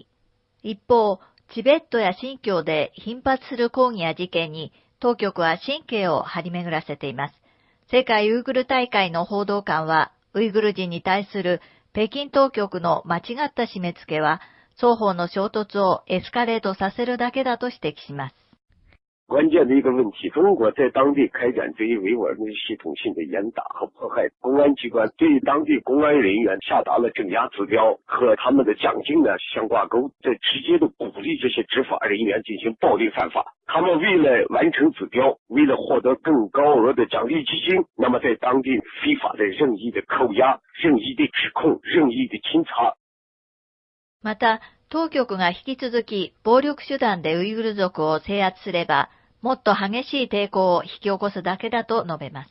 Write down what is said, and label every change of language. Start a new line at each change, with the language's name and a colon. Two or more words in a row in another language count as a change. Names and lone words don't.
Japanese: 一方、チベットや新疆で頻発する抗議や事件に当局は神経を張り巡らせています。世界ウイグル大会の報道官は、ウイグル人に対する北京当局の間違った締め付けは、双方の衝突をエスカレートさせるだけだと指摘します。
Chinese: 关键的一个问题，中国在当地开展对于维吾尔人系统性的严打和迫害，公安机关对于当地公安人员下达了镇压指标和他们的奖金呢相挂钩，这直接的鼓励这些执法人员进行暴力犯法。他们为了完成指标，为了获得更高额的奖励基金，那么在当地非法的任意的扣押、任意的指控、任意的清查。
Japanese: また、当局が引き続き暴力手段でウイグル族を制圧すれば、もっと激しい抵抗を引き起こすだけだと述べます。